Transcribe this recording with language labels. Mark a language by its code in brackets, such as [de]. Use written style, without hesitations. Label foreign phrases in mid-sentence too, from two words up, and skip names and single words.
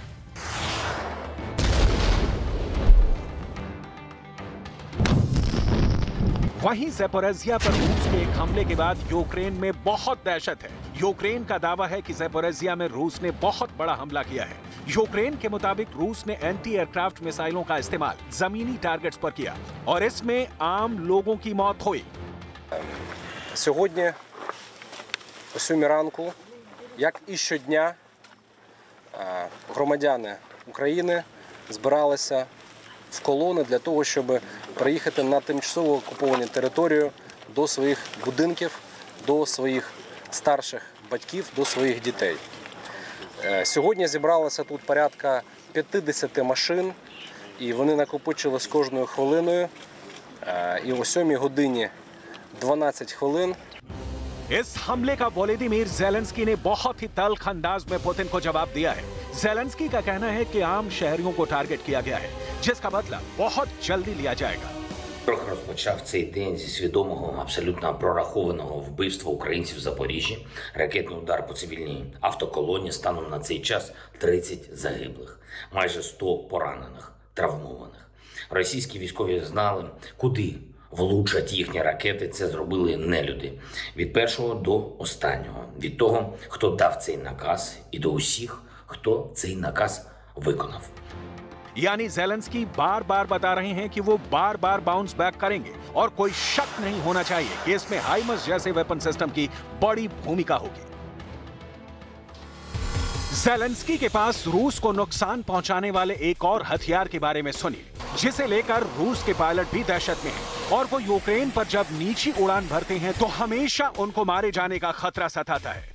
[hi] वहीं ज़ेपोरिज़िया पर रूस के एक हमले के बाद यूक्रेन में बहुत दहशत है। यूक्रेन का दावा है कि ज़ेपोरिज़िया में रूस ने बहुत बड़ा हमला किया है। यूक्रेन के मुताबिक रूस ने [en] anti aircraft [hi] मिसाइलों का इस्तेमाल जमीनी टारगेट्स पर किया और इसमें आम लोगों की मौत हुई। [uk] Сьогодні о 7 ранку, як і щодня, громадяни України збиралися в колони для того, щоб приїхати на тимчасово окуповану територію до своїх будинків, до своїх старших батьків, до своїх дітей. Сьогодні зібралося тут порядка 50 машин, і вони накопичили з кожною хвилиною. І о 7 годині 12 хвилин [hi] इस हमले का व्लादिमीर ज़ेलेंस्की ने बहुत ही तल्ख अंदाज में पुतिन को जवाब दिया है। ज़ेलेंस्की का कहना है कि आम शहरियों को टारगेट किया गया है जिसका बदला बहुत जल्दी लिया जाएगा। [uk] Трохи розпочав цей день зі свідомого, абсолютно прорахованого вбивства українців в Запоріжжі. Ракетний удар по цивільній автоколоні, станом на цей час 30 загиблих, майже 100 поранених, травмованих. Російські військові знали, куди влучать їхні ракети. Це зробили нелюди. Від першого до останнього. Від того, хто дав цей наказ, і до усіх, хто цей наказ виконав. [hi] यानी ज़ेलेंस्की बार बार बता रहे हैं कि वो बार बार [en] bounce back [hi] करेंगे और कोई शक नहीं होना चाहिए कि इसमें हाइमर्स जैसे [en] weapon system [hi] की बड़ी भूमिका होगी। ज़ेलेंस्की के पास रूस को नुकसान पहुंचाने वाले एक और हथियार के बारे में सुनिए, जिसे लेकर रूस के पायलट भी दहशत में हैं और वो यूक्रेन पर जब नीची उड़ान भरते हैं तो हमेशा उनको मारे जाने का खतरा सताता है।